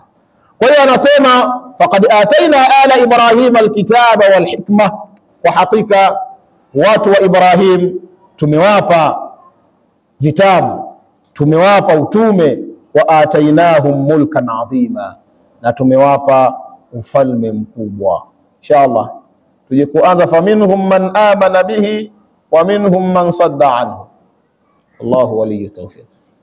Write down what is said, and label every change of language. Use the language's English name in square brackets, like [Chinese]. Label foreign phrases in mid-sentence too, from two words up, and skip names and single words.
[Swahili] Kwa hiyo anasema [Arabic] فقد آتينا آل إبراهيم الكتاب والحكمة, [Swahili] kwa hakika watu wa Ibrahim tumewapa vitabu, tumewapa utume, [Arabic] وآتيناهم ملكا عظيما, [Swahili] na tumewapa ufalme mkubwa. Inshallah tuje kuanza [Arabic] فمنهم من آمن به ومنهم من صد عنه. الله ولي التوفيق.